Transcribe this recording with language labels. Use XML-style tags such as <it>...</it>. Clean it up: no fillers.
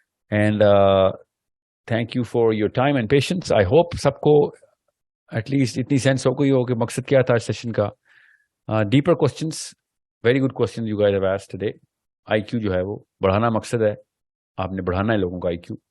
<en>And thank you for your time and patience. I hope</en> <hi>सबको</hi> <en>at least</en> <hi>इतनी sense हो गई हो कि मकसद क्या था इस session का.</hi> <en>Deeper questions, very good questions you guys have asked today.</en> <hi>IQ जो है वो बढ़ाना मकसद है. आपने बढ़ाना है लोगों का IQ.</hi>